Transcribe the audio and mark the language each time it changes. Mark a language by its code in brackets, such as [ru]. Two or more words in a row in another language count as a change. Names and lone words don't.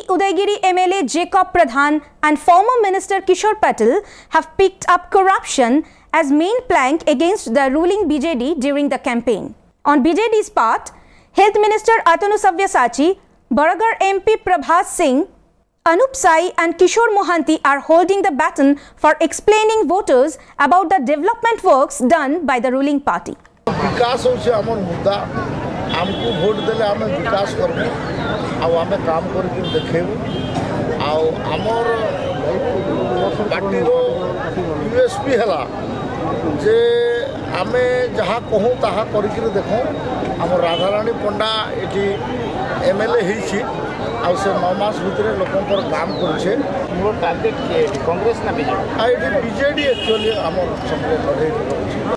[en] Udaygiri MLA Jacob Pradhan and former Minister Kishore Patil have picked up corruption as main plank against the ruling BJD during the campaign. On BJD's part, Health Minister Atanu Sabyasachi, Baragarh MP Prabhat Singh, Anup Sai and Kishore Mohanty are holding the baton for explaining voters about the development works done by the ruling party. [or] ଆମକୁ ଭୋଟ ଦେଲେ ଆମେ ବିକାଶ କରବୁ ଆ ଆମେ କାମ କରିକେ ଦେଖେଇବୁ ଆ ହମର ପାର୍ଟି ର ୟୁଏସପି ହେଲା ଯେ ଆମେ ଯାହା କହୁ ତାହା କରିକେ ଦେଖଉ ହମର ରାଧାରାଣୀ ପଣ୍ଡା ଏଠି ଏମଏଲଏ ହେଇଛି ଆ ସେ 9 ମାସ ଭିତରେ ଲୋକଙ୍କର କାମ କରଛେ ମୋର ଟାର୍ଗେଟ କେ କଂଗ୍ରେସ ନା ବିଜେଡି ଆ ଏଠି ବିଜେଡି ଏକ୍ଚୁଆଲି ହମର ସଙ୍ଗେ ଲଢ଼େ